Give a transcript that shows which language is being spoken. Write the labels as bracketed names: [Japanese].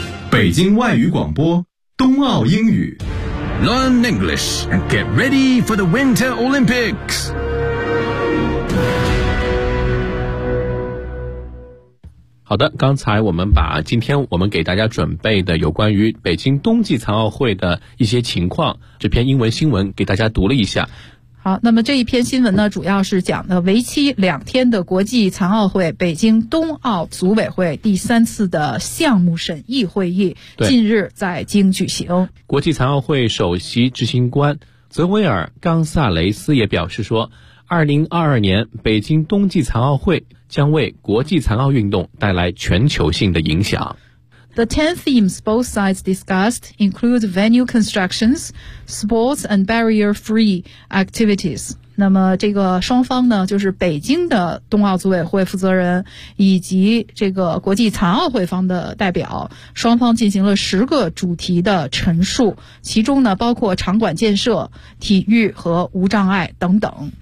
[Chinese] 北京外语广播冬奥英语 [English] Learn English and get ready for the Winter Olympics. [Chinese] 好的，刚才我们把今天我们给大家准备的有关于北京冬季残奥会的一些情况，这篇英文新闻给大家读了一下。好，那么这一篇新闻呢，主要是讲的为期两天的国际残奥会北京冬奥组委会第三次的项目审议会议近日在京举行。国际残奥会首席执行官泽维尔·冈萨雷斯也表示说，2022年北京冬季残奥会将为国际残奥运动带来全球性的影响。 [English] The 10 themes both sides discussed include venue constructions, sports and barrier-free activities. [Chinese] 那么这个双方呢，就是北京的冬奥组委会负责人以及这个国际残奥会方的代表，双方进行了十个主题的陈述，其中呢包括场馆建设、体育和无障碍等等。